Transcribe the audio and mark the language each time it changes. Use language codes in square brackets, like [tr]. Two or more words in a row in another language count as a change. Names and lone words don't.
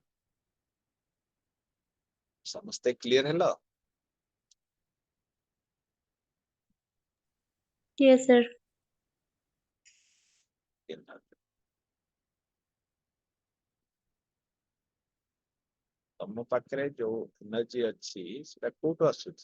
[or] ସମସ୍ତେ କ୍ଲିୟର ହେଲା? [en] Yes, sir. energy. [or] ତମ ପାଖରେ ଯୋଉ ଏନର୍ଜି ଅଛି ସେଟା କୋଉଠୁ ଆସୁଛି?